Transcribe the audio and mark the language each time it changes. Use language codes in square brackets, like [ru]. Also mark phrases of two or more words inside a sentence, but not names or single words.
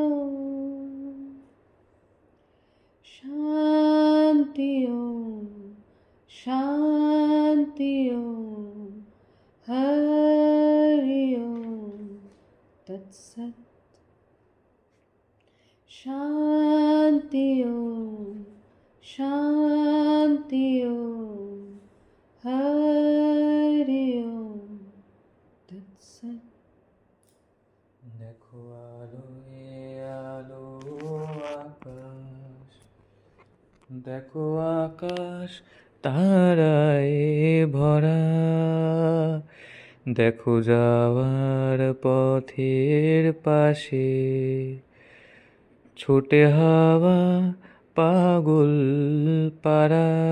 [sa] शान्ति शान्ति हरि ओम तत्सत् शान्ति ओम शान्ति ओम हरि ओम तत्सत् [bn] দেখো আলো আলো আকাশ দেখো আকাশ তারায় ভরা দেখো যাওয়ার পথের পাশে ছোটে হাওয়া পাগল পারা